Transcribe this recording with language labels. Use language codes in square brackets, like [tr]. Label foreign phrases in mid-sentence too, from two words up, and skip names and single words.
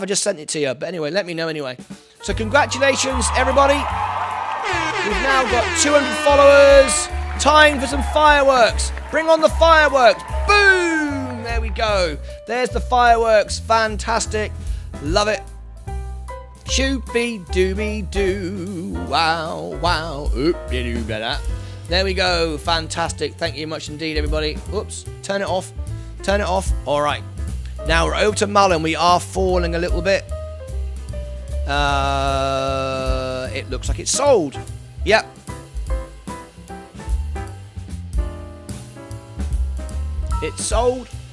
[en] I just sent it to you, but anyway, let me know anyway. So congratulations, everybody. We've now got 200 followers. Time for some fireworks. Bring on the fireworks. Boom! There we go. There's the fireworks. Fantastic. Love it. Shoopy dooby doo. Wow, wow. Oopie doo da. There we go. Fantastic. Thank you much indeed, everybody. Oops. Turn it off. Turn it off. All right. Now we're over to MULLEN. We are falling a little bit. It looks like it's sold. Yep. It's sold.